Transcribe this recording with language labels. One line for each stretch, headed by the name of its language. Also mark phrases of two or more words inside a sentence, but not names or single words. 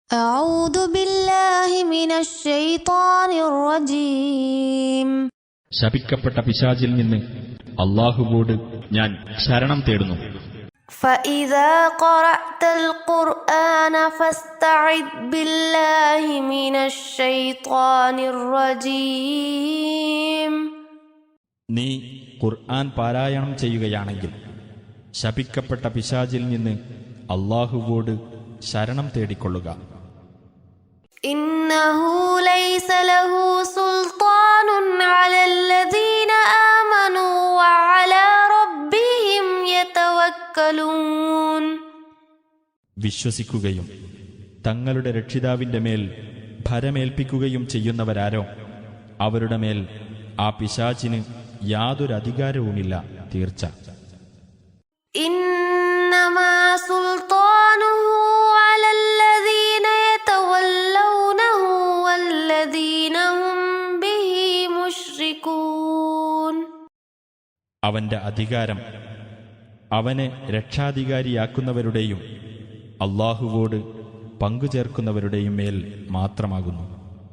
Arabic: أعوذ بالله من الشيطان الرجيم.
Malayalam: ശപിക്കപ്പെട്ട പിശാചിൽ നിന്ന് അല്ലാഹുവോട് ഞാൻ ശരണം തേടുന്നു.
Arabic: فإذا قرأت القرآن فاستعذ بالله من الشيطان الرجيم.
Malayalam: നീ ഖുർആൻ പാരായണം ചെയ്യുകയാണെങ്കിൽ ശപിക്കപ്പെട്ട പിശാചിൽ നിന്ന് അല്ലാഹുവോട് ശരണം തേടിക്കൊള്ളുക.
Arabic: إنه ليس له سلطان على الذين آمنوا وعلى ربهم يتوكلون.
Malayalam: വിശ്വസിക്കുകയും തങ്ങളുടെ രക്ഷിതാവിന്റെ മേൽ ഭരമേൽപ്പിക്കുകയും ചെയ്യുന്നവരാരോ അവരുടെ മേൽ ആ പിശാചിന് യാതൊരു അധികാരവുമില്ല, തീർച്ച.
Arabic: إنما سلطانه على الذين يتولونه والذين هم به مشركون.
Malayalam: അവന്റെ അധികാരം അവനെ രക്ഷാധികാരിയാക്കുന്നവരുടെയും അല്ലാഹുവോട് പങ്കുചേർക്കുന്നവരുടെയും മേൽ മാത്രമാകുന്നു.